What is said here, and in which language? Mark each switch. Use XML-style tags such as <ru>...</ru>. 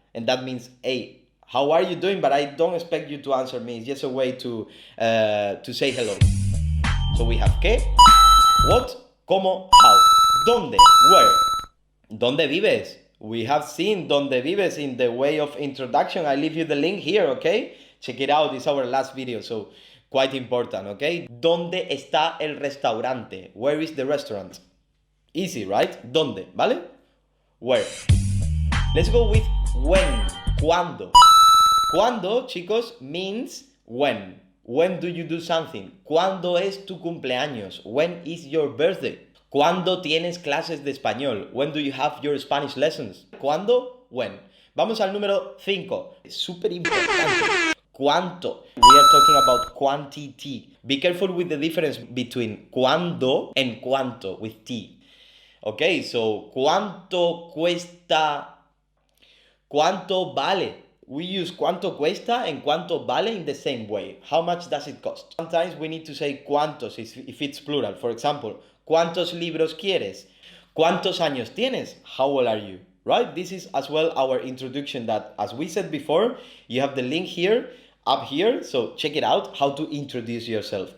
<en>And that means, hey, how are you doing? But I don't expect you to answer me. It's just a way to say hello. So we have ¿qué? What? ¿Cómo? How? ¿Dónde? Where?</en> <es>¿Dónde vives?</es> <en>We have seen</en> <es>¿Dónde vives</es> <en>in the way of introduction. I leave you the link here, okay? Check it out. It's our last video, so quite important, okay?</en> <es>¿Dónde está el restaurante?</es> <en>Where is the restaurant? Easy, right? ¿Dónde? ¿Vale? Where? Let's go with when. ¿Cuándo? ¿Cuándo, chicos, means when. When do you do something?</en> <es>¿Cuándo es tu cumpleaños?</es> <en>When is your birthday?</en> <es>¿Cuándo tienes clases de español?</es> <en>When do you have your Spanish lessons?</en> <es>¿Cuándo? When. Vamos al número 5. Es súper importante. ¿Cuánto?</es> <en>We are talking about quantity. Be careful with the difference between cuándo and cuánto with T.</en> <es>Okay, so ¿cuánto cuesta? ¿Cuánto vale?</es> <en>We use</en> <es>cuánto cuesta</es> <en>and</en> <es>cuánto vale</es> <en>in the same way. How much does it cost? Sometimes we need to say cuántos if it's plural. For example,</en> <es>¿cuántos libros quieres? ¿Cuántos años tienes?</es> <en>How old are you? Right? This is as well our introduction that, as we said before, you have the link here, up here, so check it out, how to introduce yourself.</en>